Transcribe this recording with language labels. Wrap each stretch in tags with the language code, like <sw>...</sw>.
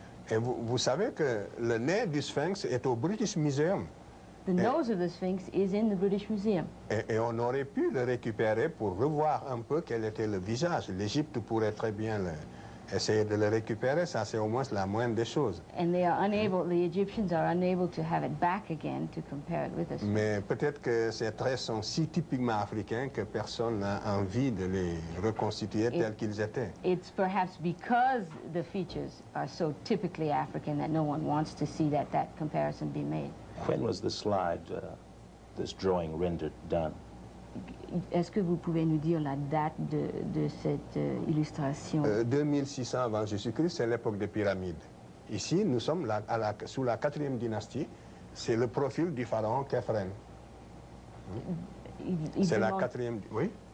<fr>Et vous savez que le nez du Sphinx est au British Museum.</fr> <en>The nose of the Sphinx is in the British Museum.</en> <fr>Et on aurait pu le récupérer pour revoir un peu quel était le visage. L'Égypte pourrait très bien essayer de le récupérer. Ça, c'est au moins la moindre des choses.</fr> <en>And the Egyptians are unable to have it back again to compare it with the Sphinx.</en> <fr>Mais peut-être que ces traits sont si typiquement africains que personne n'a envie de les reconstituer tels qu'ils étaient.</fr> <en>It's perhaps because the features are so typically African that no one wants to see that comparison be made. When was the slide, this drawing rendered done?</en> <fr>Est-ce que vous pouvez nous dire la date de cette illustration? 2600 avant Jésus-Christ, c'est l'époque des pyramides. Ici, nous sommes sous la 4e dynastie. C'est le profil du pharaon Khéphren. C'est la 4e... Oui?</fr>